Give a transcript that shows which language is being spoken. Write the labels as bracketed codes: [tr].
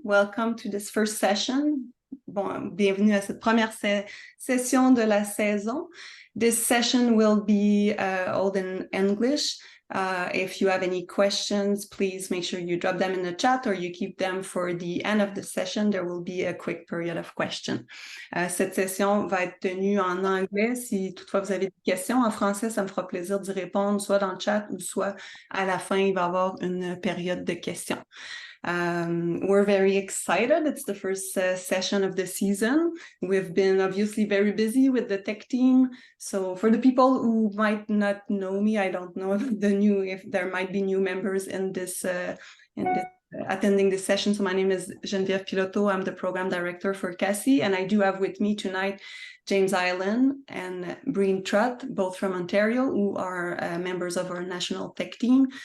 [en] Welcome to this first session. [fr] Bon, bienvenue à cette première session de la saison. [en] This session will be all in English. If you have any questions, please make sure you drop them in the chat or you keep them for the end of the session. There will be a quick period of question. [fr] Cette session va être tenue en anglais. Si toutefois vous avez des questions en français, ça me fera plaisir d'y répondre soit dans le chat ou soit à la fin, il va y avoir une période de questions. [en] We're very excited. It's the first session of the season. We've been obviously very busy with the tech team. So for the people who might not know me, I don't know if there might be new members in this attending this session. So my name is Geneviève Piloto. I'm the program director for CASI, and I do have with me tonight James Island and Breen Trutt, both from Ontario, who are members of our national tech team.